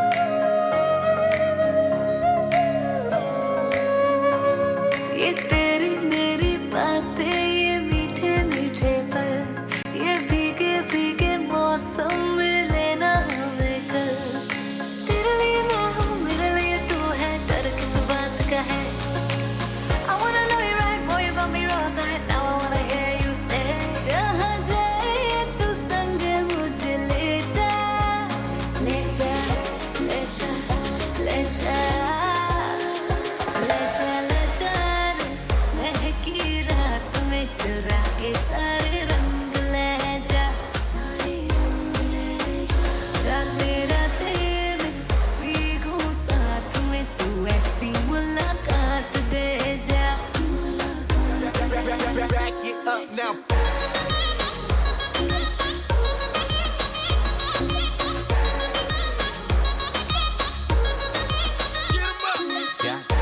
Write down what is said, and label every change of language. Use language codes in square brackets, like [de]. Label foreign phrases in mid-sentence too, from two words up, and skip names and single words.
[hi] ये तेरी मेरी बातें, ये मीठे मीठे पल, ये भीगे भीगे मौसम में लेना हमें कल. तेरे लिए मैं हूँ, मेरे लिए तू है, डर किस बात का है. [en] I wanna know you right, boy, you got me real tight. Now I wanna hear you say, [hi] जहाँ जाए तू संग मुझे ले जा. ले जा, ले जा, ले जा. ले जा, ले जा रे, महकी रात में चुरा के सारे रंग ले जा. सारे रंग ले जा. रातें रातें में भीगूं साथ में, तू ऐसी मुलाकात दे जा. [en] Back it up now. [hi] ले जा, ले जा. [en] Get 'em up. [hi] ले जा, Yeah.